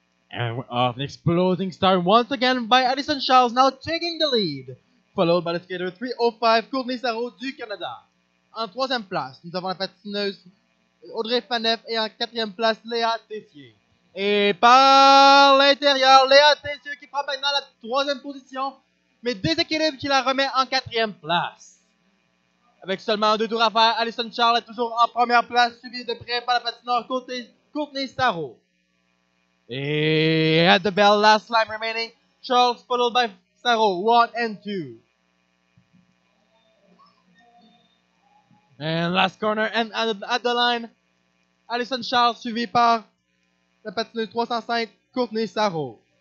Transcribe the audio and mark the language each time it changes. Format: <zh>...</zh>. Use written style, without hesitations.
<en>And we're off. An exploding start once again by Addison Charles, now taking the lead. Followed by le skater 305, Courtney Sarrault</en> <fr>du Canada. En troisième place, nous avons la patineuse Audrey Faneuf et en quatrième place, Léa Tessier. Et par l'intérieur, Léa Tessier qui prend maintenant la troisième position, mais déséquilibre qui la remet en quatrième place. Avec seulement 2 tours à faire, Addison Charles est toujours en première place, suivi de près par la patineur Courtney Sarrault.</fr> <en>At the bell, last lap remaining, Charles followed by Sarrault, 1 and 2. And last corner, and at the line, Addison Charles</en> <fr>suivi par la patineuse 305,</fr> <en>Courtney Sarrault.</en>